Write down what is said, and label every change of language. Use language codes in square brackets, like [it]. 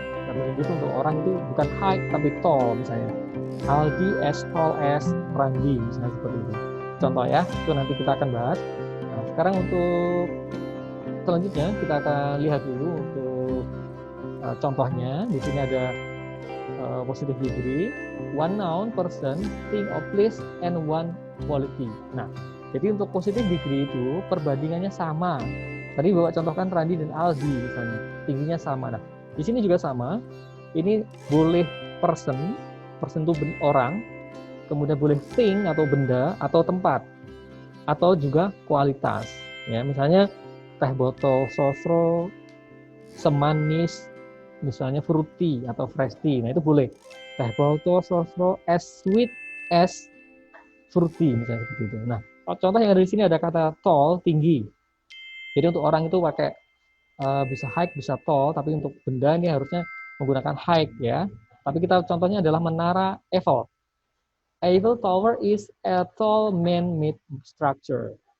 [id] Kata tinggi itu untuk orang itu bukan height tapi tall misalnya. Aldi [en] as tall as [id] Randi misalnya seperti itu. Contoh ya, itu nanti kita akan bahas. Nah, sekarang untuk selanjutnya kita akan lihat dulu untuk contohnya. Di sini ada [en] positive degree, one noun, person, thing or place, and one quality. [id] Nah, jadi untuk positive degree itu perbandingannya sama. Tadi Bapak contohkan Randi dan Aldi misalnya, tingginya sama. Nah, di sini juga sama. Ini boleh person itu orang, kemudian boleh thing atau benda atau tempat, atau juga kualitas. Ya, misalnya teh botol Sosro semanis misalnya fruity atau freshty. Nah, itu boleh. [en] Teh botol sosro as sweet as fruity [id] misalnya seperti itu. Nah, contoh yang ada di sini ada kata tall, tinggi. Jadi untuk orang itu pakai bisa high, bisa tall, tapi untuk benda ini harusnya menggunakan high ya. Tapi kita contohnya adalah menara Eiffel. [en] Eiffel Tower is a tall man-made structure.